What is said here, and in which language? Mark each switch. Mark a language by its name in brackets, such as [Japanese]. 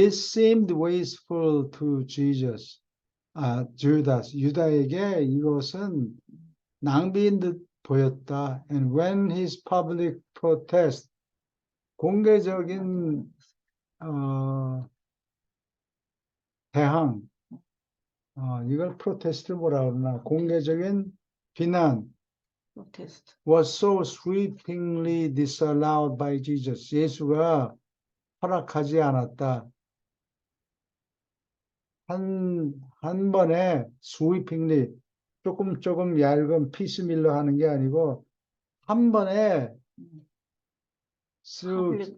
[English] This seemed wasteful to Jesus. [Korean] 주다스, 유다에게 이것은 낭비인 듯 보였다. [English] And when his public protest, [Korean] 공개적인 대항, 이걸 프로테스트를 뭐라 그러나, 공개적인 비난 프로테스트. [English] was so sweepingly disallowed by Jesus. [Korean] 예수가 허락하지 않았다. 한 번에 sweepingly, 조금 얇은 피스밀러 하는 게 아니고, 한 번에 쓱,